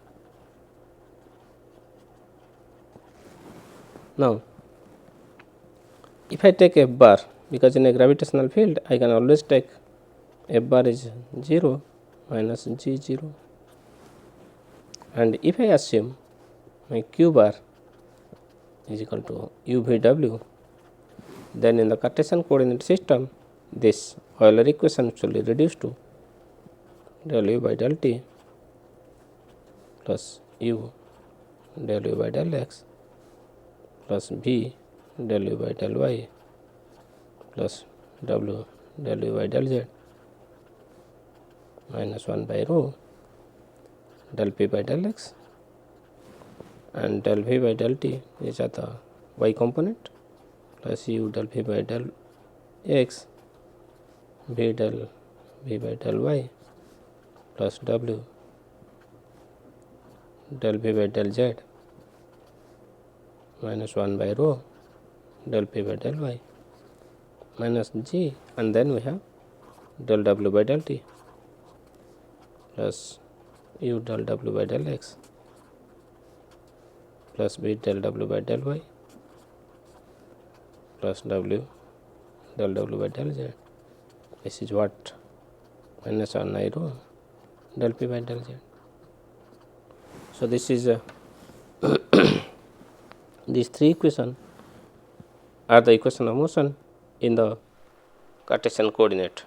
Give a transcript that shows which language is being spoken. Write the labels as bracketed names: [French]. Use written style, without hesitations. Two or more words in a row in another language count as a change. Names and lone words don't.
[English] Now if I take f bar, because in a gravitational field I can always take f bar is 0 minus g 0, and if I assume my q bar is equal to UVW. Then in the Cartesian coordinate system, this Euler equation should be reduced to del U by del T plus U del U by del X plus V del U by del Y plus W del U by del Z minus 1 by rho del P by del X, and del V by del T is at the Y component plus U del V by del X V del V by del Y plus W del V by del Z minus 1 by rho del P by del Y minus G, and then we have del W by del T plus U del W by del X plus V del W by del Y plus W del W by del Z. This is what minus 1 I rho del P by del Z. So this is these three equations are the equation of motion in the Cartesian coordinate.